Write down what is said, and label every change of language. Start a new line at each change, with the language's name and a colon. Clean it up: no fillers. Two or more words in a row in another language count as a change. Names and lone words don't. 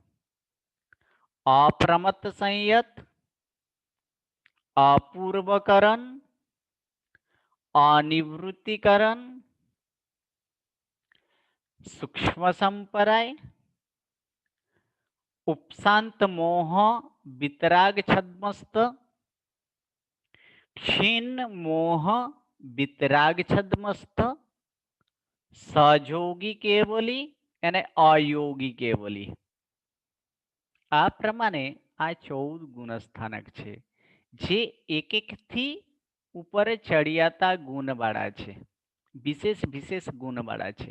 Gujarati: અપ્રમત સંયત, અપૂર્વકરણ, અનિવૃત્તિકરણ, સૂક્ષ્મ સંપરાય, ઉપશાંત મોહ વિતરાગ છદ્મસ્ત, ક્ષીણ મોહ વિતરાગ છદ્મસ્થ, સહયોગી કેવલી અને અયોગી કેવલી. આ પ્રમાણે આ 14 ગુણસ્થાનક છે, જે એક થી ઉપર ચડિયાતા ગુણવાળા છે, વિશેષ ગુણવાળા છે.